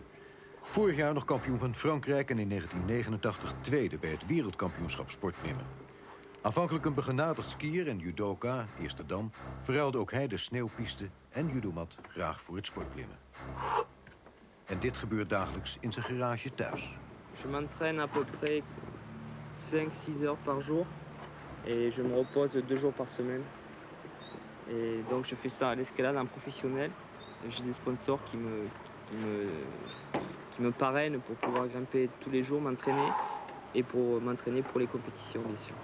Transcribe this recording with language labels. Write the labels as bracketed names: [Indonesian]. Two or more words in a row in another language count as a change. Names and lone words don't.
[Dutch] Vorig jaar nog kampioen van Frankrijk en in 1989 tweede bij het wereldkampioenschap sportklimmen. Aanvankelijk een begenadigd skier en judoka, eerste dan, verruilde ook hij de sneeuwpiste en judomat graag voor het sportklimmen. En dit gebeurt dagelijks in zijn garage thuis. [French] Je m'entraîne à peu près 5-6 heures par jour et je me repose 2 jours par semaine. Et donc je fais ça à l'escalade en professionnel. J'ai des sponsors qui me parrainent pour pouvoir grimper tous les jours, m'entraîner et pour m'entraîner pour les compétitions bien sûr.